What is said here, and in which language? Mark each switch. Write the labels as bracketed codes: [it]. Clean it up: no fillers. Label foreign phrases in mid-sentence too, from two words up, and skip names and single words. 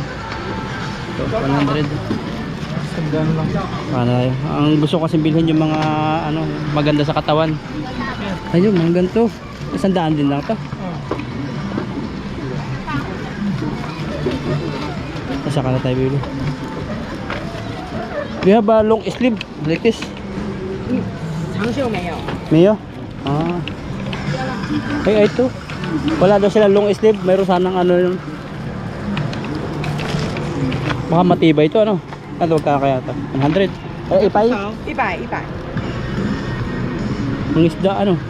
[tl] So, 100. Sandaan lang. Ano, ang gusto ko kasi bilhin yung mga ano, maganda sa katawan. Ayun, mga ganito. 100 din lang to. Saka na tayo bibili. [en] We have a long sleeve like this. [zh] 长袖没有。 [tl] Mayo? Ah. Ay, ito. Wala daw sila [en] long sleeve. [tl] Mayroon sanang ano yun. Baka matibay ito, ano? Ano kaya ito? 100. Ay, ipay. 100，100。 Ang isda, ano?